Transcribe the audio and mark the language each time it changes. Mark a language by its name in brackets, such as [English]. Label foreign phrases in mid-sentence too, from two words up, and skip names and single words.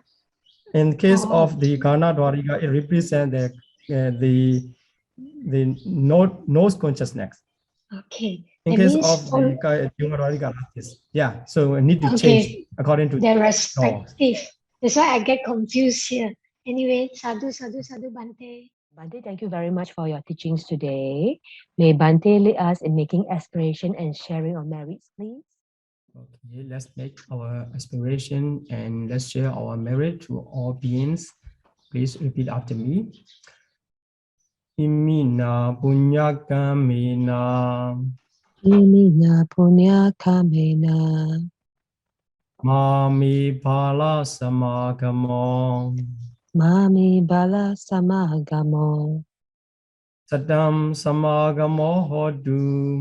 [English] In case of the [Pali] Ghana Dwarika, [English] it represents the nose consciousness. Okay. In that case means of the Dwarika, yeah. So we need to change according to their respective. That's why I get confused here. Anyway, [Pali] sadhu, sadhu, sadhu, Bante. [English] Bante, thank you very much for your teachings today. May Bante lead us in making aspiration and sharing our merits, please. Okay, let's make our aspiration and let's share our merit to all beings. Please repeat after me. [Pali] Imina punya kamena Imina punya kamena mami pala samagamo mami bala samagamo sadam samagamo hodu